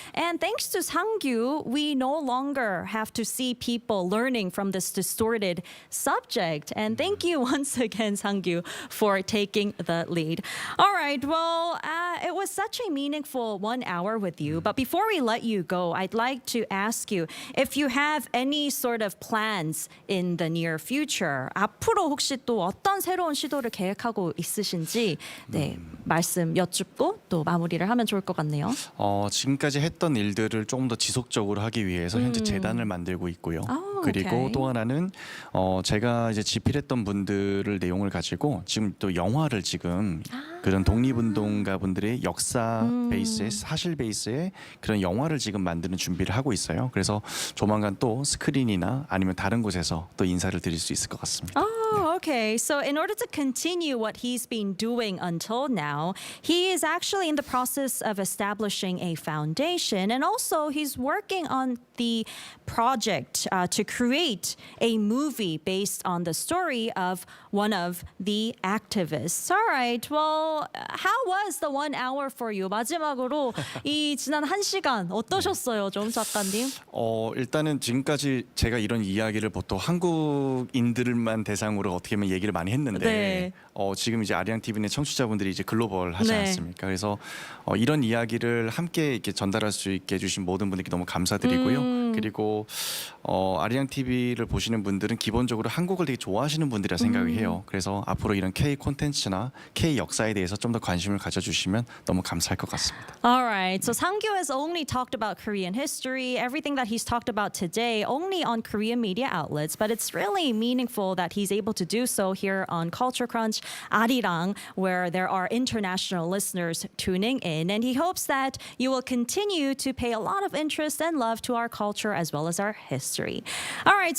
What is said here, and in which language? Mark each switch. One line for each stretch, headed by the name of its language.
English: And thanks to Sang-gyu, we no longer have to see people learning from this distorted subject. And thank you once again, Sang-gyu, for taking the lead. All right, well, it was such a meaningful 1 hour with you. But before we let you go, I'd like to ask you if you have any sort of plans in the near future.
Korean: 앞으로 혹시 또 어떤 새로운 시도를 계획하고 있으신지 말씀 여쭙고 또 마무리를 하면 좋을 것 같네요. 지금까지 했던 일들을 조금 더 지속적으로 하기 위해서 현재 재단을 만들고 있고요. 그리고
English: 오케이.
Korean: 또 하나는 제가 이제 집필했던 분들을 내용을 가지고 지금 또 영화를 지금 그런 독립운동가분들의 역사 베이스의 사실 베이스의 그런 영화를 지금 만드는 준비를 하고 있어요. 그래서 조만간 또 스크린이나 아니면 다른 곳에서 또 인사를 드릴 수 있을 것 같습니다.
English: Oh, okay. So, in order to continue what he's been doing until now, he is actually in the process of establishing a foundation, and also he's working on the project to create a movie based on the story of one of the activists. All right. Well, how was the 1 hour for you?
Korean: 마지막으로 이 지난 1시간 어떠셨어요, 좀 작가님? 일단은 지금까지 제가 이런 이야기를 보통 한국인들만 대상으로 어떻게 보면 얘기를 많이 했는데 네. 지금 이제 아리랑 TV의 청취자분들이 이제 글로벌 하지 네. 않습니까? 그래서 이런 이야기를 함께 이렇게 전달할 수 있게 해주신 모든 분들께 너무 감사드리고요. 그리고 아리랑 TV를 보시는 분들은 기본적으로 한국을 되게 좋아하시는 분들이라 생각을 해요. 그래서 앞으로 이런 K 콘텐츠나 K 역사에 대해서 좀 더 관심을 가져주시면 너무 감사할 것 같습니다.
English: All right. So Sang-gyu has only talked about Korean history, everything that he's talked about today, only on Korean media outlets. But it's really meaningful that he's able to do so here on Culture Crunch, Arirang, where there are international listeners tuning in. And he hopes that you will continue to pay a lot of interest and love to our culture as well as our history. All right.